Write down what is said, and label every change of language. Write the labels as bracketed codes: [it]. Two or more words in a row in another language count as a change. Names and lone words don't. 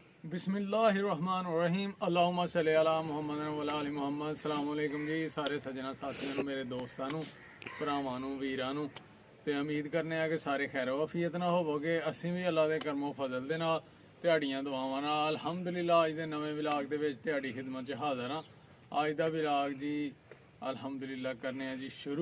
[ar] بسم الله الرحمن الرحيم اللهم صل على محمد وعلى آل محمد. السلام عليكم [pa] جی سارے سجنا ساتھیوں نوں، میرے دوستاں نوں، بھراواں نوں، ویراں نوں. تے امید کرنے آں کہ سارے خیر وعافیت نال ہووو گے. اسیں بھی اللہ دے کرم و فضل دے نال تہاڈیاں دعاواں نال الحمدللہ اج دے نویں ولاگ دے وچ تہاڈی خدمت چ حاضر ہاں. اج دا ولاگ جی الحمدللہ کرنے آں جی شروع.